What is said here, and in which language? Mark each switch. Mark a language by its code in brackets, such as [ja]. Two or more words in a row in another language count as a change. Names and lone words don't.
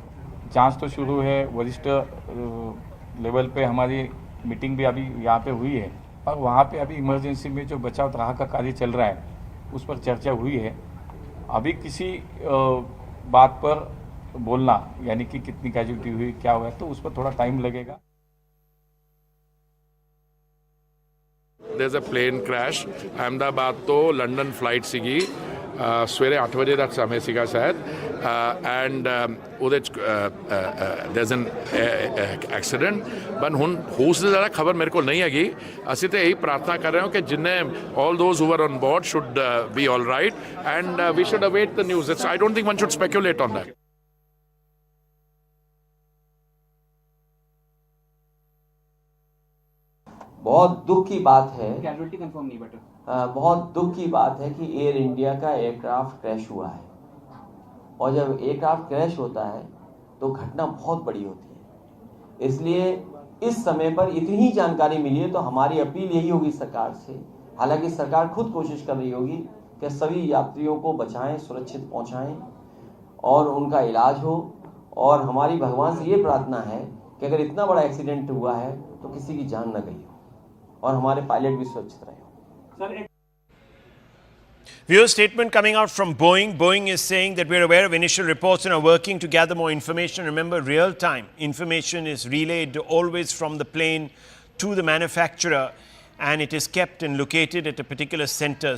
[hi] जांच तो शुरू है, वरिष्ठ लेवल पे हमारी मीटिंग भी अभी यहाँ पे हुई है और वहाँ पे अभी इमरजेंसी में जो बचाव राहत का कार्य चल रहा है उस पर चर्चा हुई है। अभी किसी बात पर बोलना, यानी कि कितनी कैजुअल्टी हुई, क्या हुआ, तो उस पर थोड़ा टाइम लगेगा। [en] There's a plane crash. Ahmedabad to London flight [pa] ਸੀਗੀ ਸਵੇਰੇ 8 ਵਜੇ ਦਾ ਸਮੇਂ ਸੀਗਾ ਸ਼ਾਇਦ ਐਂਡ ਉਹਦੇ [en] there's an accident but [pa] ਹੁਣ ਉਸ ਦੀ ਜ਼ਿਆਦਾ ਖਬਰ ਮੇਰੇ ਕੋਲ ਨਹੀਂ ਹੈਗੀ। ਅਸੀਂ ਤੇ ਇਹੀ ਪ੍ਰਾਰਥਨਾ ਕਰ ਰਹੇ ਹਾਂ ਕਿ ਜਿੰਨੇ [en] all those who were on board should be all right and we should await the news. I don't think one should speculate on that. [hi] बहुत दुख की बात है, [en] casualty confirm [hi] नहीं बट बहुत दुख की बात है कि एयर इंडिया का एयरक्राफ्ट क्रैश हुआ है और जब एयरक्राफ्ट क्रैश होता है तो घटना बहुत बड़ी होती है। इसलिए इस समय पर इतनी जानकारी मिली है तो हमारी अपील यही होगी सरकार से, हालांकि सरकार खुद कोशिश कर रही होगी कि सभी यात्रियों को बचाएं, सुरक्षित पहुंचाएं और उनका इलाज हो। और हमारी भगवान से ये प्रार्थना है कि अगर इतना बड़ा एक्सीडेंट हुआ है तो किसी की जान न गई हो और हमारे पायलट भी सुरक्षित रहे हो। [en] Viewer statement coming out from Boeing. Boeing is saying that we're aware of initial reports and are working to gather more information. Remember, real-time information is relayed always from the plane to the manufacturer, and it is kept and located at a particular center.